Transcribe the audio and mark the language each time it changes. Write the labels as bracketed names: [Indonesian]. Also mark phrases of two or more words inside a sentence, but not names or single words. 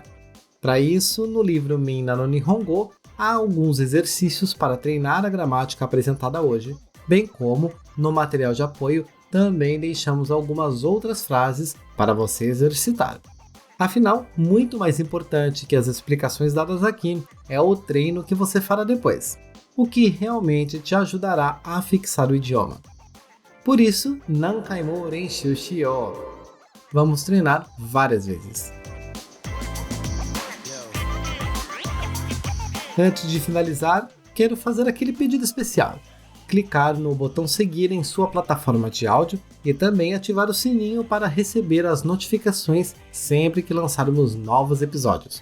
[Portuguese] Para isso, no livro Minna no Nihongo, há alguns exercícios para treinar a gramática apresentada hoje, bem como, no material de apoio, também deixamos algumas outras frases para você exercitar. Afinal, muito mais importante que as explicações dadas aqui é o treino que você fará depois, o que realmente te ajudará a fixar o idioma. Por isso, [Japanese] 何回も練習しよう. [Portuguese] Vamos treinar várias vezes. Antes de finalizar, quero fazer aquele pedido especial. Clicar no botão seguir em sua plataforma de áudio e também ativar o sininho para receber as notificações sempre que lançarmos novos episódios.